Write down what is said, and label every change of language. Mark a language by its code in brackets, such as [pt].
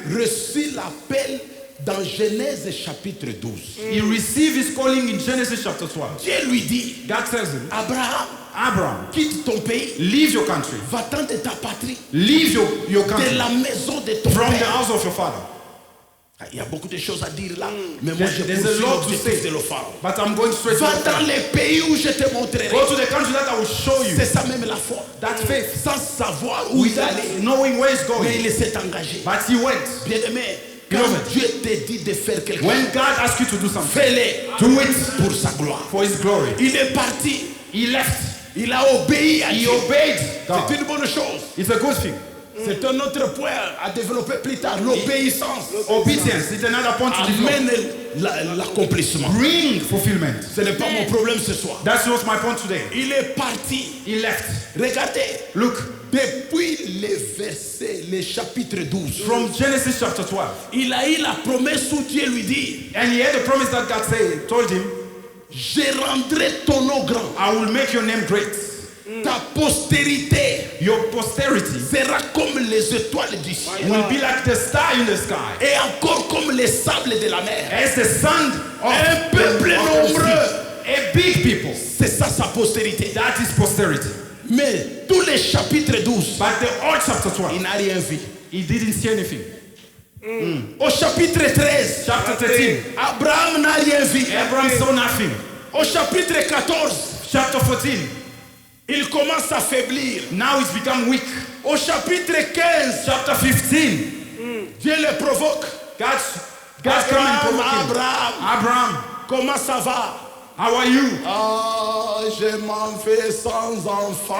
[fr] reçut l'appel dans Genèse chapitre 12. [en] he received his calling in Genesis chapter 12. [fr] Dieu lui dit, [en] God tells him, [fr] Abraham, [en] Abraham, [fr] quitte ton pays, [en] leave your country. [fr] va-t'en de ta patrie, [en] Leave your [fr] de [en] country [fr] la maison de ton [en] from the [fr] père. [en] house of your father. [fr] Il y a beaucoup de choses à dire là, mais moi je [en] There's a [fr] poursuis [en] lot to [fr] l'objectif [en] say, [fr] de l'offrande. [en] but I'm going straight to [fr] Va [en] the [fr] dans [en] point. [fr] les pays où je te montrerai. [en] Go to the country that I will show you. [fr] C'est ça même la foi. [en] That faith. [fr] Sans savoir où il allait. [en] Knowing where he's [fr] Mais [en] going. [fr] il s'est engagé. [en] But he went. [fr] Bien aimé, quand [en] Beloved. [fr] Dieu te dit de faire quelque [en] When [fr] chose, [en] God asks you to do something, [fr] fais-le [en] do it [fr] pour sa gloire. [en] for his glory. [fr] Il est parti. [en] He left. [fr] Il a obéi à [en] He [fr] Dieu. [en] obeyed [fr] C'est [en] God. [fr] une bonne chose. [en] It's a good thing. [fr] C'est un autre point à développer plus tard. L'obéissance [en] Obedience is another point to develop. [fr] amène l'accomplissement. [en] Bring fulfillment. [fr] Ce n'est pas mon problème ce soir. [en] That's not my point today. [fr] Il est parti. [en] He left. [fr] Regardez. [en] Look, [fr] Depuis les versets, le chapitre 12, [en] from Genesis chapter 12, [fr] il a eu la promesse où Dieu lui dit, [en] and he had a promise that God told him, [fr] je rendrai ton nom grand. [en] I will make your name great. [fr] Ta postérité [en] Your posterity [fr] sera comme les étoiles du ciel. [en] will be like the star in the sky, [fr] Et encore comme les sables de la mer. [en] as the sand of [fr] Un peuple [en] of the [fr] nombreux. [en] sea. A big people. [fr] C'est ça sa postérité. [en] That is posterity. [fr] Mais tous les chapitres 12, [en] But the old chapter 12, [fr] il n'a rien vu. [en] he didn't see anything. [fr] Au chapitre 13, [en] Chapter 13, [fr] Abraham n'a rien vu. [en] Abraham saw nothing. [fr] Au chapitre 14, [en] Chapter 14, [fr] il commence à faiblir. [en] now he's become weak. [fr] Au chapitre 15, [en] Chapter 15, [fr] Dieu le provoque. [en] God come and provoke him. [fr] Abraham, [en] Abraham, [fr] comment ça va? [en] how are you? [fr] Ah, je m'en vais sans enfant.